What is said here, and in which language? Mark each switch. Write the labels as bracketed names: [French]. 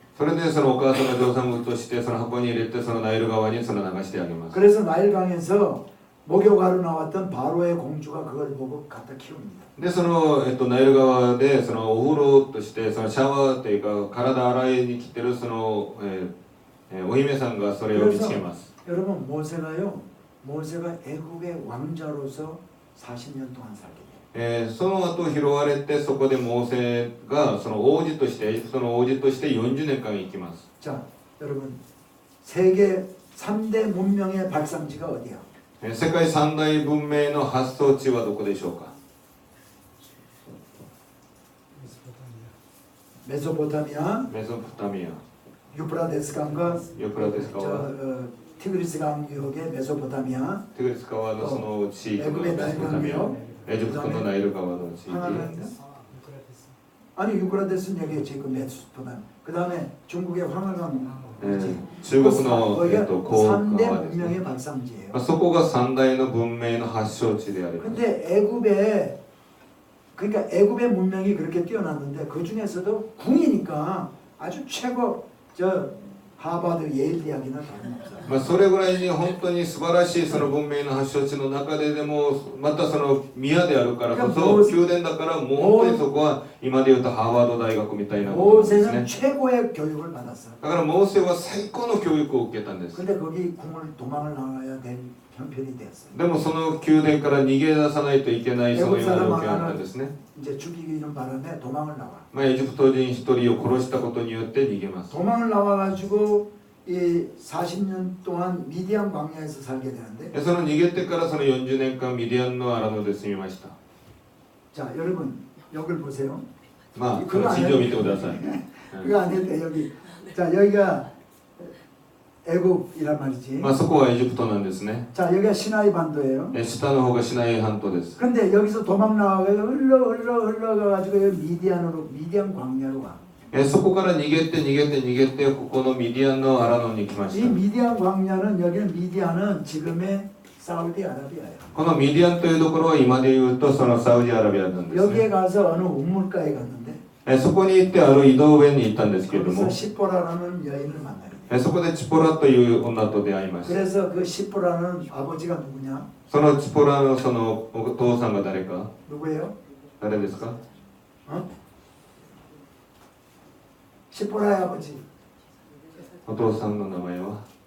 [Japanese] それでそのお母さんが上産物としてその箱に入れてそのナイル川にその流してあげます [Korean] 그래서 나일강에서 목욕하러 나왔던 바로의 공주가 그걸 보고 갖다 키웁니다. [Japanese] でその、ナイル川でそのお風呂としてそのシャワーというか体洗いに来てるその、お姫さんがそれを見つけます [Korean] 여러분 모세가 애국의 왕자로서 40년 동안 살게 돼요. [Japanese] その後拾われてそこでモーセがその王子としてエジプトの王子として40年間生きます [Korean] 자 여러분 세계 3대 문명의 발상지가 어디야? [Japanese] 世界三大文明の発想地はどこでしょうか [Korean] 메소포타미아, [Japanese] メソポタミア [Korean] 유프라데스 강과 [Japanese] ユプラテス川 [Korean] 티그리스 강 유역의 메소포타미아, [Japanese] テグリス川のその地域のメ [Korean] 애굽의 [Japanese] ソポタミア [Korean] 나일강유역, [Japanese] エジプトのナイル川の地域 [Korean] 아니 유프라데스는 여기 지금 메소포타미아. 그 다음에 중국의 황하강. [Japanese] 中国の、 [Korean] 거기가 [Japanese] 黄河 [Korean] 3대 [Japanese] ですね [Korean] 문명의 발상지예요. [Japanese] そこが三大の文明の発祥地であります [Korean] 근데 그러니까 애굽의 문명이 그렇게 뛰어났는데 그 중에서도 궁이니까 아주 최고 하버드 예일 대학이나 다름없어요. [Japanese] それぐらいに本当に素晴らしいその文明の発祥地の中でもまたその宮であるからこそ宮殿だからもう本当にそこは今でいうとハーバード大学みたいなことですね [Korean] 모세는 최고의 교육을 받았어요. [Japanese] だからモーセは最高の教育を受けたんです [Korean] 근데 거기 도망을 나가야 될 형편이 되었어요. [Japanese] でもその宮殿から逃げ出さないといけないそのような状況だったんですね [Korean] 이제 죽이는 바람에 도망을 나와. [Japanese] エジプト人一人を殺したことによって逃げます [Korean] 도망을 나와가지고 이 40년 동안 미디안 광야에서 살게 되는데 [Japanese] その逃げてからその40年間ミディアンの荒野で住みました [Korean] 자 여러분 여기를 보세요. [Japanese] その地図を見てください [Korean] 그거 아닌데 여기 자 여기가 애굽이란 말이지. [Japanese] そこはエジプトなんですね。 [Korean] 자, 여기가 시나이 반도예요. [Japanese] 下の方がシナイ半島です。 [Korean] 근데 여기서 도망 나와가지고 흘러가가지고 여기 미디안 광야로 가. [Japanese] そこから逃げて逃げて逃げてここのミディアンのアラノに来ま [Korean] 이 [Japanese] した。 [Korean] 미디안 광야는 여기는 미디안은 지금의 사우디아라비아예요. [Japanese] このミディアンというところは今で言うとそのサウジアラビアなんです [Korean] 여기에 가서 어느 우물가에 갔는데 [Japanese] そこに行ってある井戸上に行ったんですけれど [Korean] 거기서 [Japanese] も、 [Korean] 시포라라는 여인을 만나게 돼. [Japanese] そこでチポラという女と出会いました。 [Korean] 그래서 그 시포라는 아버지가 누구냐? [Japanese] そのチポラのそのお父さんが誰か、 [Korean] 누구예요? [Japanese] 誰ですか？ 어? [Korean] 시포라의 아버지. [Japanese] お父さんの名前は